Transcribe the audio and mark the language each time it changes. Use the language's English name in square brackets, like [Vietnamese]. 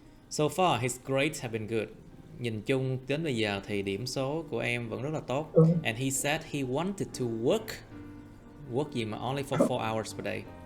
[English] So far his grades have been good. [Vietnamese] Nhìn chung đến bây giờ thì điểm số của em vẫn rất là tốt. [English] And he said he wanted to work [Vietnamese] gì mà [English] only for 4 hours per day.